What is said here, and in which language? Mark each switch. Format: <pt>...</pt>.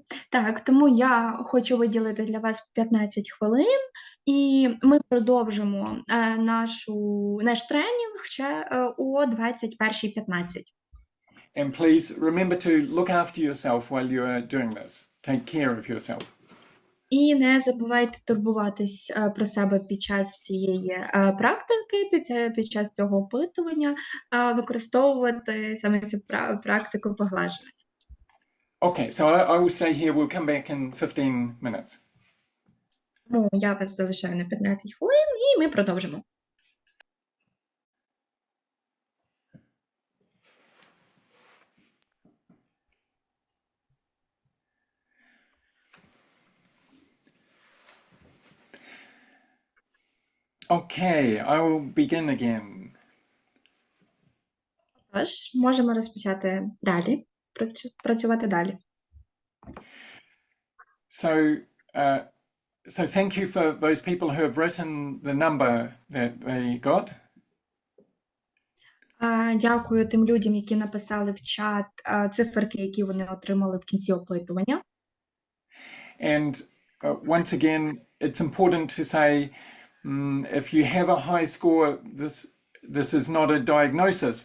<uk>Так, тому я хочу виділити для вас 15 хвилин, і ми продовжимо наш тренінг ще о 21:15.</uk> <en>And please remember to look after yourself while you are doing this. Take care of yourself.</en> <uk>І не забувайте турбуватись про себе під час цієї практики, під час цього опитування, використовувати саме цю практику поглажування.</uk> <en>Okay, so I will stay here. We'll come back in 15 minutes.</en> <uk>Тому я вас залишаю на 15 хвилин, і ми продовжимо.</uk> <en>Okay, I will begin again.</en> <uk>Тож, можемо розпочати далі, працювати далі.</uk> <en>So thank you for those people who have written the number that they got.</en> <uk>Дякую тим людям, які написали в чат циферки, які вони отримали в кінці опитування.</uk> <en>And once again, it's important to say, if you have a high score, this is not a diagnosis.</en>